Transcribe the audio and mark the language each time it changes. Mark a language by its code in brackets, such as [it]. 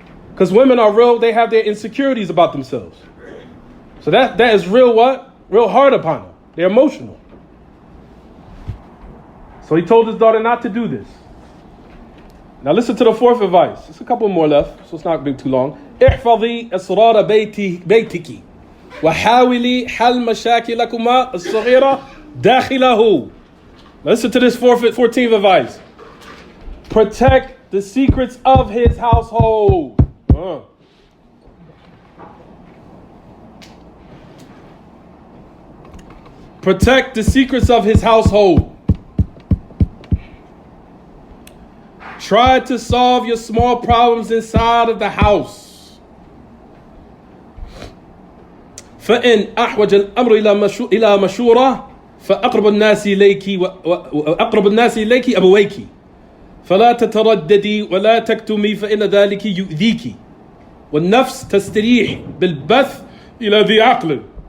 [en] Because women are real, they have their insecurities about themselves. So that is real what? Real hard upon them. They're emotional. So he told his daughter not to do this. Now listen to the fourth advice. There's a couple more left, so it's not being too long. [ar] احفظي أسرار بيتك وحاولي حل مشاكلكما الصغيرة داخله. [en] Listen to this 14th advice. Protect the secrets of his household. Protect the secrets of his household. Try to solve your small problems inside of the house. [ar] فإن أحوج الأمر إلى مشورة فأقرب الناس إليك وأقرب الناس إليك أبويك فلا تترددي ولا تكتمي فإن ذلك يؤذيك والنفس تستريح بالبث إلى ذي عقل.